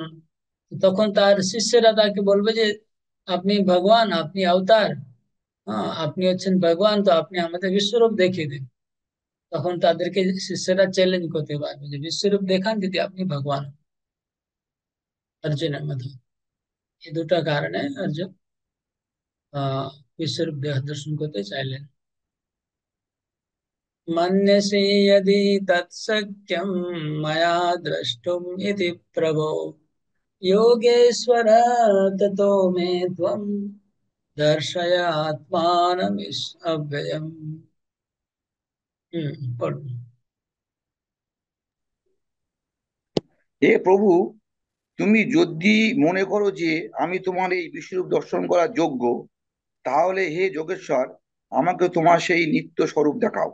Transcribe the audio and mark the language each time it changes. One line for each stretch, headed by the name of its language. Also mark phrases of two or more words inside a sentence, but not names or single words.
Bangla: তখন তার শিষ্যরা তাকে বলবে যে আপনি ভগবান, আপনি অবতার, হ্যাঁ আপনি হচ্ছেন ভগবান, তো আপনি আমাদের বিশ্বরূপ দেখিয়ে দিন। তখন তাদেরকে শিষ্যরা চ্যালেঞ্জ করতে পারবে যে বিশ্বরূপ দেখান যদি আপনি ভগবান। অর্জুনের মতো এই দুটো কারণে অর্জুন বিশ্বরূপ দর্শন করতে চাইলেন।
Sanskrit: मन्यसे यदि तत्सख्यं मया द्रष्टुम् इति प्रभो योगेश्वर ततो मे त्वं दर्शय आत्मानमव्ययम्।
Bangla: पढ़ो। হে প্রভু, তুমি যদি মনে করো যে আমি তোমার এই বিশ্বরূপ দর্শন করার যোগ্য, তাহলে হে যোগেশ্বর আমাকে তোমার সেই নিত্য স্বরূপ দেখাও।